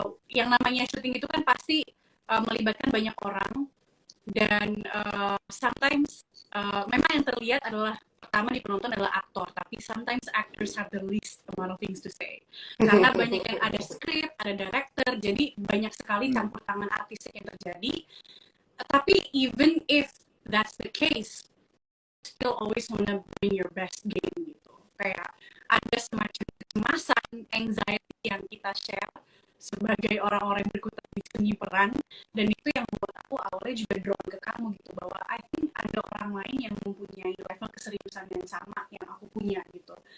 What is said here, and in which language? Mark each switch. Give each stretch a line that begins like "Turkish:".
Indonesian: Yang namanya syuting itu kan pasti melibatkan banyak orang, dan sometimes memang yang terlihat adalah pertama di penonton adalah aktor, tapi sometimes
English: actors have the least amount of things to say
Indonesian: karena banyak yang ada script, ada director, jadi banyak sekali campur tangan artis yang terjadi.
English: Tapi even if that's the case, still always wanna bring your best game gitu.
Indonesian: Kayak ada semacam kecemasan, anxiety yang kita share sebagai orang-orang yang berkutat di seni peran, dan itu yang membuat aku awalnya juga drawn ke kamu gitu, bahwa I think ada orang lain yang mempunyai level keseriusan yang sama yang aku punya gitu.